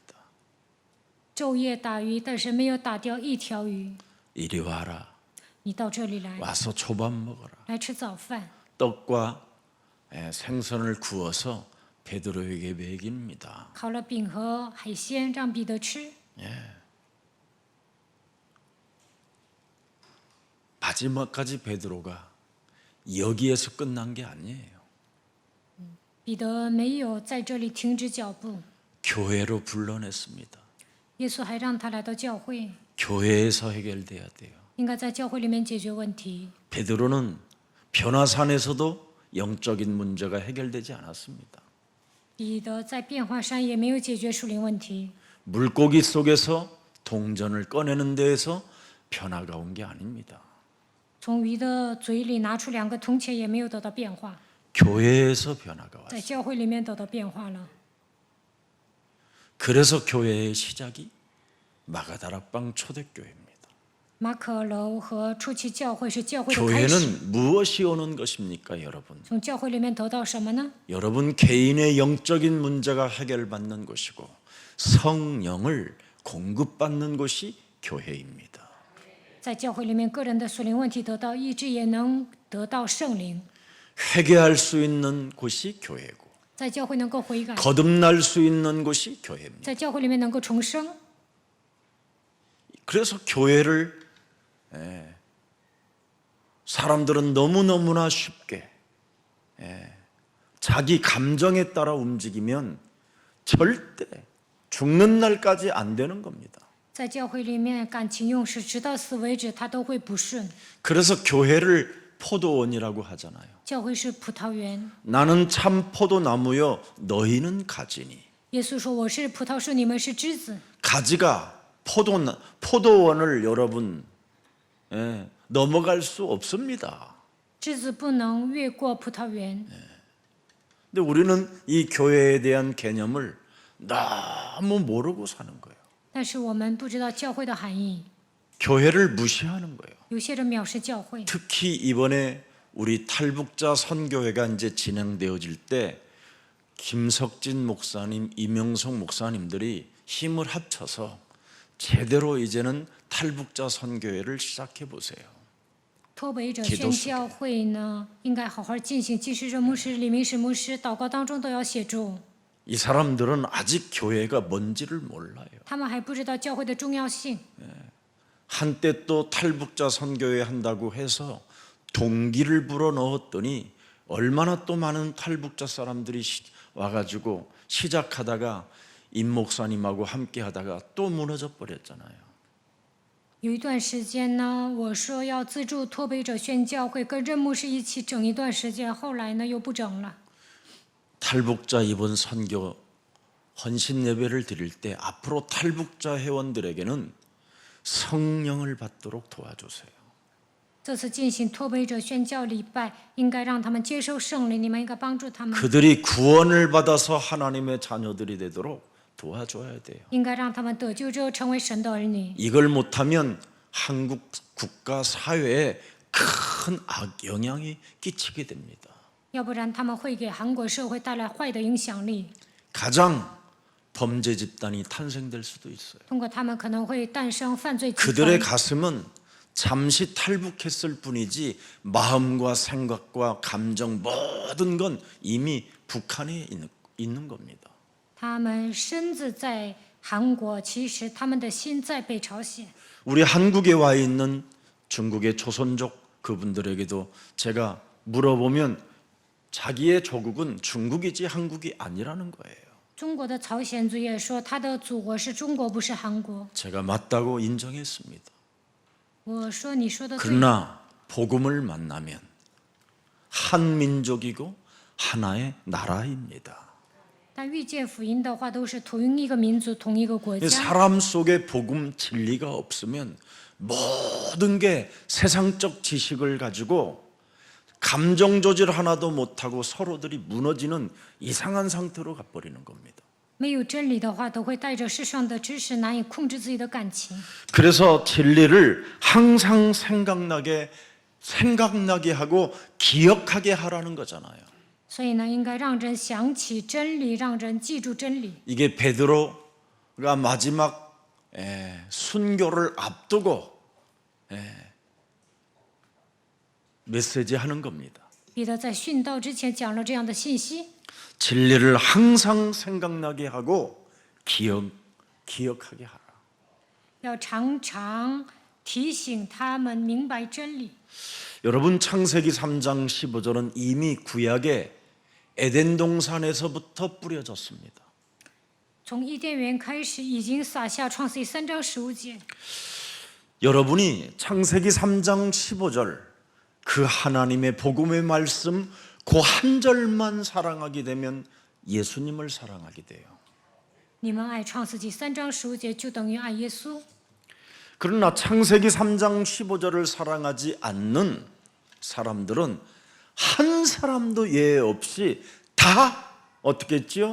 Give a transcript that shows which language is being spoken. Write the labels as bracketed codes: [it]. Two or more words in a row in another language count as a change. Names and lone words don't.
[zh] 昼夜打鱼，但是没有打掉一条鱼。 [ko] 이리 와라. [zh] 你到这里来， [ko] 와서 초밥 먹어라. [zh] 来吃早饭， [ko] 떡과 생선을 구워서 베드로에게 먹입니다. [zh] 烤了饼和海鲜让彼得吃。 [ko] 마지막까지 베드로가 여기에서 끝난 게 아니에요. [zh] 彼得没有在这里停止脚步， [ko] 교회로 불러냈습니다. [zh] 耶稣还让他来到教会， [ko] 교회에서 해결돼야 돼요. [zh] 应该在教会里面解决问题。 [ko] 베드로는 변화산에서도 영적인 문제가 해결되지 않았습니다. [zh] 彼得在变化山也没有解决属灵问题， [ko] 물고기 속에서 동전을 꺼내는 데에서 변화가 온 게 아닙니다. [zh] 从鱼的嘴里拿出2个铜钱也没有得到变化， [ko] 교회에서 변화가 [zh] 在 [ko] 왔어요. [zh] 教会里面得到变化了。 [ko] 그래서 교회의 시작이 마가다락방 초대교회입니다. [zh] 马可楼和初期教会是教会的开始， [ko] 교회는 무엇이 오는 것입니까, 여러분? [zh] 从教会里面得到什么呢？ [ko] 여러분 개인의 영적인 문제가 해결받는 곳이고 성령을 공급받는 곳이 교회입니다. [zh] 在教会里面，个人的属灵问题得到医治，也能得到圣灵。 [ko] 회개할 수 있는 곳이 교회고 [zh] 在教会能够悔改， [ko] 거듭날 수 있는 곳이 교회입니다. [zh] 在教会里面能够重生。 [ko] 그래서 교회를 사람들은 너무너무나 쉽게 자기 감정에 따라 움직이면 절대 죽는 날까지 안 되는 겁니다. [zh] 在教会里面，感情用事，直到死为止，他都会不顺。 [ko] 그래서 교회를 포도원이라고 하잖아요. [zh] 教会是葡萄园， [ko] 나는 참 포도나무요 너희는 가지니. [zh] 耶稣说：“我是葡萄树，你们是枝子。 [ko] 가지가 포도원을 여러분 넘어갈 수 없습니다. [zh] 枝子不能越过葡萄园。 [ko] 근데 우리는 이 교회에 대한 개념을 너무 모르고 사는 거예요. [zh] 但是我们不知道教会的含义， [ko] 교회를 무시하는 거예요. [zh] 有些人藐视教会。 [ko] 특히 이번에 우리 탈북자 선교회가 이제 진행되어질 때 김석진 목사님, 이명석 목사님들이 힘을 합쳐서 제대로 이제는 탈북자 선교회를 시작해 보세요. [zh] 脱北者宣教会呢，应该好好进行。即使这牧师、李明史牧师祷告当中都要协助。 [ko] 이 사람들은 아직 교회가 뭔지를 몰라요. [zh] 他们还不知道教会的重要性。 [ko] 한때 또 탈북자 선교회 한다고 해서 동기를 불어 넣었더니 얼마나 또 많은 탈북자 사람들이 와가지고 시작하다가 임 목사님하고 함께 하다가 또 무너져 버렸잖아요. [zh] 有一段时间呢，我说要资助脱北者宣教会，跟任牧师一起整一段时间，后来呢又不整了。 [ko] 탈북자 이번 선교 헌신 예배를 드릴 때 앞으로 탈북자 회원들에게는 성령을 받도록 도와주세요. [zh] 这次进行脱北者宣教礼拜，应该让他们接受圣灵，你们应该帮助他们， [ko] 그들이 구원을 받아서 하나님의 자녀들이 되도록 도와줘야 돼요. [zh] 应该让他们得救之后成为神的儿女。 [ko] 이걸 못하면 한국 국가 사회에 큰 악영향이 끼치게 됩니다. [zh] 要不然他们会给韩国社会带来坏的影响力。 [ko] 가장 범죄 집단이 탄생될 수도 있어요. [zh] 通过他们可能会诞生犯罪集 [ko] 그들의 [zh] 团。 [ko] 가슴은 잠시 탈북했을 뿐이지 마음과 생각과 감정 모든 건 이미 북한에 있는 겁니다. [zh] 他们身子在韩国，其实他们的心在北朝鲜。 [ko] 우리 한국에 와 있는 중국의 조선족 그분들에게도 제가 물어보면 자기의 조국은 중국이지 한국이 아니라는 거예요. [zh] 中国的朝鲜族也说他的祖国是中国，不是韩国。 [ko] 제가 맞다고 인정했습니다. [zh] 我说你说的对， [ko] 그러나 복음을 만나면 한 민족이고 하나의 나라입니다. [zh] 但遇见福音的话，都是同一个民族、同一个国家。 [ko] 사람 속에 복음 진리가 없으면 모든 게 세상적 지식을 가지고 감정 조절 하나도 못하고 서로들이 무너지는 이상한 상태로 가버리는 겁니다. [zh] 没有真理的话，都会带着世上的知识，难以控制自己的感情。 [ko] 그래서 진리를 항상 생각나게 하고 기억하게 하라는 거잖아요. [zh] 所以呢，应该让人想起真理，让人记住真理。 [ko] 이게 베드로가 마지막 순교를 앞두고 메시지 하는 겁니다. [zh] 彼得在殉道之前讲了这样的信息： [ko] 진리를 항상 생각나게 하고 기억하게 하라. [zh] 要常常提醒他们明白真理。 [ko] 여러분 창세기 3장 15절은 이미 구약의 에덴 동산에서부터 뿌려졌습니다. [zh] 从伊甸园开始，已经撒下创世记3章15节。 [ko] 여러분이 창세기 3장 15절 그 하나님의 복음의 말씀 그 한 절만 사랑하게 되면 예수님을 사랑하게 돼요. [zh] 你们爱创世纪3章15节，就等于爱耶稣。 [ko] 그러나 창세기 3장 15절을 사랑하지 않는 사람들은 한 사람도 예외 없이 다 어떻게 했지요?